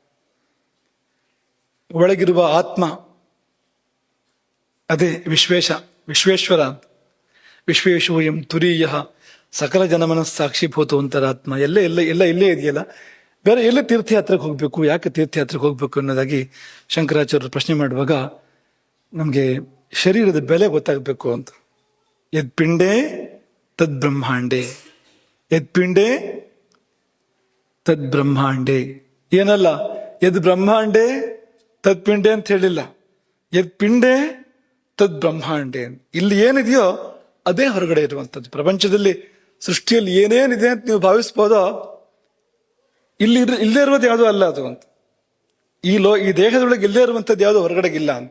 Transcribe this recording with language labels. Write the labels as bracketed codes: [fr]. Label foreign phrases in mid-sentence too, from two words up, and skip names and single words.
[kn] ಒಳಗಿರುವ ಆತ್ಮ ಅದೇ ವಿಶ್ವೇಶ್ವರ ಅಂತ. [sa] ವಿಶ್ವೇಶೋಯಂ ತುರೀಯ ಸಕಲ ಜನಮನ ಸಾಕ್ಷಿಭೂತ ಅಂತರಾತ್ಮ. [kn] ಎಲ್ಲ ಇಲ್ಲೇ ಇದೆಯಲ್ಲ. ಬೇರೆ ಎಲ್ಲೇ ತೀರ್ಥಯಾತ್ರೆಗೆ ಹೋಗ್ಬೇಕು, ಯಾಕೆ ತೀರ್ಥಯಾತ್ರೆಗೆ ಹೋಗ್ಬೇಕು ಅನ್ನೋದಾಗಿ ಶಂಕರಾಚಾರ್ಯರು ಪ್ರಶ್ನೆ ಮಾಡುವಾಗ ನಮ್ಗೆ ಶರೀರದ ಬೆಲೆ ಗೊತ್ತಾಗಬೇಕು ಅಂತ. [sa] ಯದ್ ಪಿಂಡೇ ತದ್ ಬ್ರಹ್ಮಾಂಡೇ, ಯದ್ ಪಿಂಡೇ ತದ್ ಬ್ರಹ್ಮಾಂಡೇ. [kn] ಏನಲ್ಲ, [sa] ಯದ್ ಬ್ರಹ್ಮಾಂಡೇ ತದ್ ಪಿಂಡೇ [kn] ಅಂತ ಹೇಳಿಲ್ಲ, [sa] ಯದ್ ಪಿಂಡೇ ತದ್ ಬ್ರಹ್ಮಾಂಡೇ. [kn] ಇಲ್ಲಿ ಏನಿದೆಯೋ ಅದೇ ಹೊರಗಡೆ ಇರುವಂಥದ್ದು. ಪ್ರಪಂಚದಲ್ಲಿ ಸೃಷ್ಟಿಯಲ್ಲಿ ಏನೇನಿದೆ ಅಂತ ನೀವು ಭಾವಿಸ್ಬೋದೋ ಇಲ್ಲೇ ಇರುವುದು ಯಾವುದೋ ಅಲ್ಲ ಅದು ಅಂತ. ಈ ದೇಹದೊಳಗೆ ಇಲ್ಲೇ ಇರುವಂಥದ್ದು ಯಾವುದೋ ಹೊರಗಡೆಗಿಲ್ಲ ಅಂತ.